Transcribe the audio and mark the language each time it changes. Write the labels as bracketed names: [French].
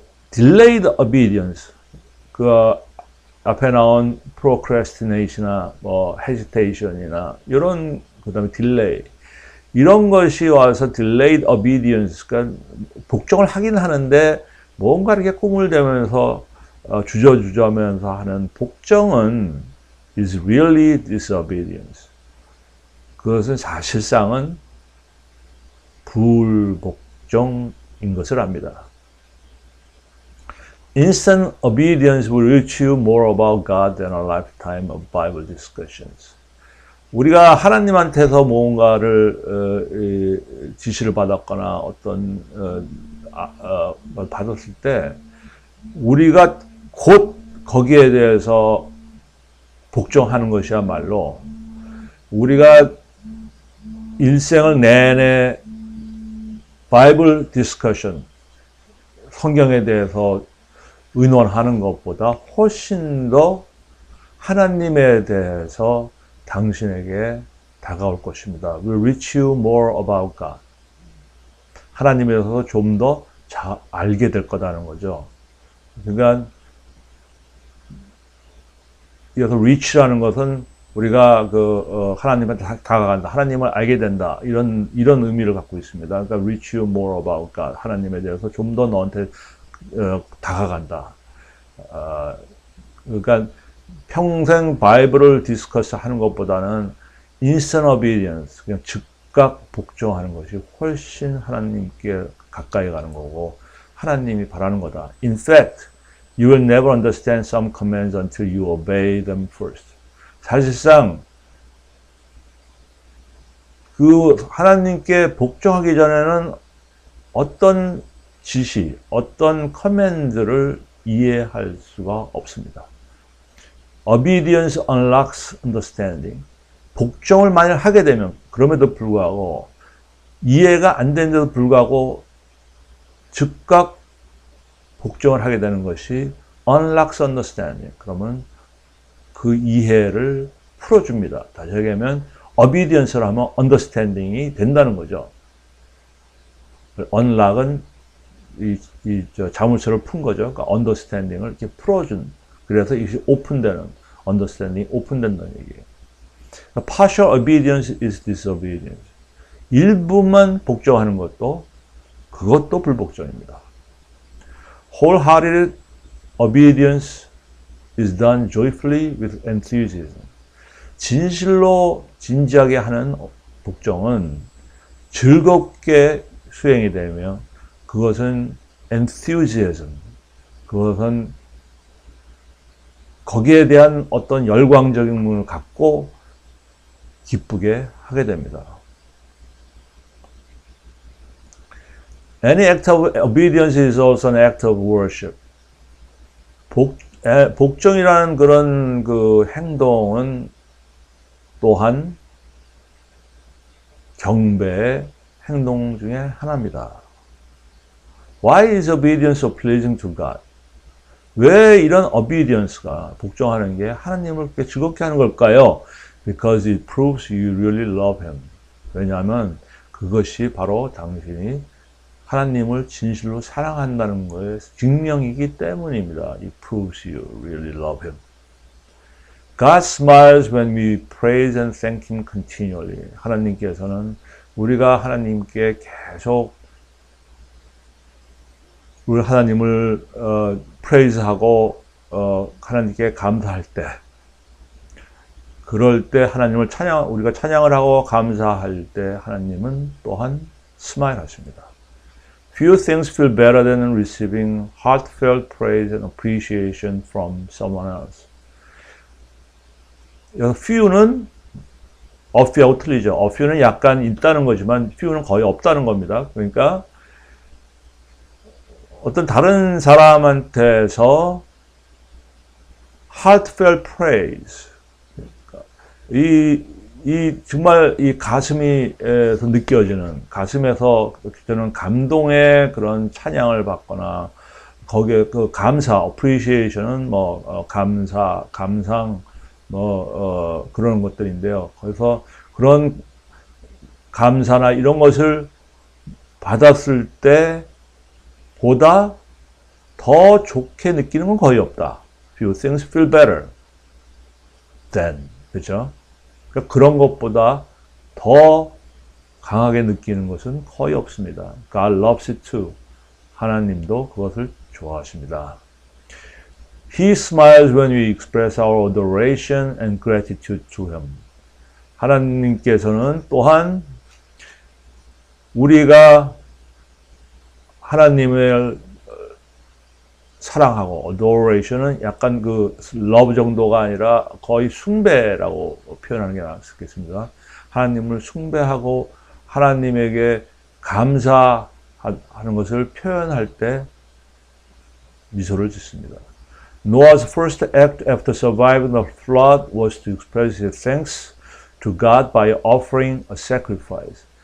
[English] Delayed obedience [Korean] 그 앞에 나온 procrastination이나 뭐 hesitation이나 이런 그다음에 delay 이런 것이 와서 [English] delayed obedience [Korean] 그러니까 복종을 하긴 하는데 뭔가 이렇게 꿈을 대면서 주저하면서 하는 복종은 [English] is really disobedience. [Korean] 그것은 사실상은 불복종인 것을 압니다. [English] Instant obedience will reach you more about God than a lifetime of Bible discussions. [Korean] 우리가 하나님한테서 뭔가를 지시를 받았거나 어떤 받았을 때 우리가 곧 거기에 대해서 복종하는 것이야말로 우리가 일생을 내내 바이블 디스커션 성경에 대해서 의논하는 것보다 훨씬 더 하나님에 대해서 당신에게 다가올 것입니다. [English] Will reach you more about God. [Korean] 하나님에 대해서 좀 더 알게 될 거다는 거죠. 그러니까 여기서 reach라는 것은 우리가 하나님한테 다가간다, 하나님을 알게 된다 이런 의미를 갖고 있습니다. 그러니까 [English] reach you more about God. [Korean] 하나님에 대해서 좀 더 너한테 다가간다. 그러니까 평생 바이블을 디스커스 하는 것보다는 [English] instant obedience, [Korean] 그냥 즉각 복종하는 것이 훨씬 하나님께 가까이 가는 거고 하나님이 바라는 거다. [English] In fact, You will never understand some commands until you obey them first. [Korean] 사실상 그 하나님께 복종하기 전에는 어떤 지시, 어떤 커맨드를 이해할 수가 없습니다. [English] Obedience unlocks understanding. [Korean] 복종을 만약 하게 되면 그럼에도 불구하고 이해가 안 되는데도 불구하고 즉각 복종을 하게 되는 것이 [English] unlocks understanding. [Korean] 그러면 그 이해를 풀어줍니다. 다시 얘기하면 obedience를 하면 understanding이 된다는 거죠. unlock은 자물쇠를 푼 거죠. 그러니까 understanding을 이렇게 풀어준. 그래서 이것이 오픈되는, understanding 오픈된다는 얘기예요. [English] Partial obedience is disobedience. [Korean] 일부만 복종하는 것도 그것도 불복종입니다. [English] Wholehearted obedience is done joyfully with enthusiasm. [Korean] 진실로 진지하게 하는 복종은 즐겁게 수행이 되며 그것은 enthusiasm, 그것은 거기에 대한 어떤 열광적인 문을 갖고 기쁘게 하게 됩니다. [English] Any act of obedience is also an act of worship. [Korean] 복종이라는 그런 그 행동은 또한 경배의 행동 중에 하나입니다. [English] Why is obedience so pleasing to God? [Korean] 왜 이런 obedience가 복종하는 게 하나님을 그렇게 즐겁게 하는 걸까요? [English] Because it proves you really love Him. [Korean] 왜냐하면 그것이 바로 당신이 하나님을 진실로 사랑한다는 것의 증명이기 때문입니다. [English] It proves you really love Him. God smiles when we praise and thank Him continually. [Korean] 하나님께서는 우리가 하나님께 계속 우리 하나님을 praise하고 하나님께 감사할 때, 그럴 때 하나님을 우리가 찬양을 하고 감사할 때 하나님은 또한 스마일하십니다. [English] Few things feel better than receiving heartfelt praise and appreciation from someone else. [Korean] few는 a few하고 틀리죠. a few는 약간 있다는 거지만 few는 거의 없다는 겁니다. 그러니까 어떤 다른 사람한테서 [English] heartfelt praise, [Korean] 정말 이 가슴에서 느껴지는, 가슴에서 느껴지는 감동의 그런 찬양을 받거나, 거기에 그 감사, appreciation은 감사, 감상, 그런 것들인데요. 그래서 그런 감사나 이런 것을 받았을 때 보다 더 좋게 느끼는 건 거의 없다. [English] Few things feel better than. [Korean] 그렇죠? 그러니까 그런 것보다 더 강하게 느끼는 것은 거의 없습니다. [English] God loves it too. [Korean] 하나님도 그것을 좋아하십니다. [English] He smiles when we express our adoration and gratitude to Him. [Korean] 하나님께서는 또한 우리가 하나님을 사랑하고, adoration은 약간 그 love 정도가 아니라 거의 숭배라고 표현하는 게 낫겠습니다. 하나님을 숭배하고 하나님에게 감사하는 것을 표현할 때 미소를 짓습니다. [English] Noah's first act after surviving the flood was to express his thanks to God by offering a sacrifice.